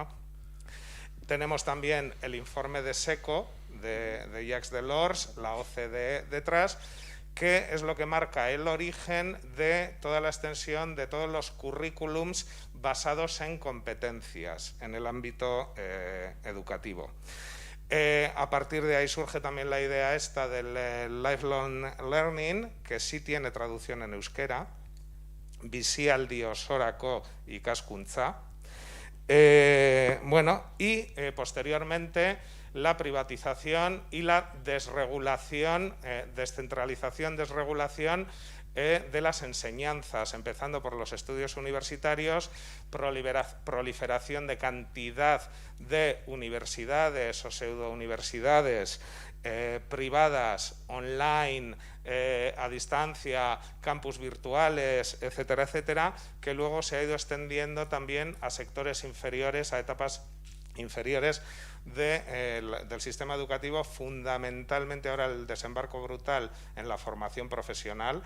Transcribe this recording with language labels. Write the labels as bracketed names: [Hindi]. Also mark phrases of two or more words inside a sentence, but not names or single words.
[Spanish] Tenemos también el informe de SECO, de Jacques Delors, la OCDE detrás, que es lo que marca el origen de toda la extensión de todos los currículums basados en competencias en el ámbito educativo. A partir de ahí surge también la idea esta del [English] lifelong learning, [Basque] que sí tiene traducción en euskera, bizialdi osorako ikaskuntza. Posteriormente la privatización y la desregulación, descentralización, desregulación de las enseñanzas, empezando por los estudios universitarios, proliferación de cantidad de universidades o pseudo-universidades privadas, online, a distancia, campus virtuales, etcétera, etcétera, que luego se ha ido extendiendo también a sectores inferiores, a etapas inferiores del sistema educativo, fundamentalmente ahora el desembarco brutal en la formación profesional.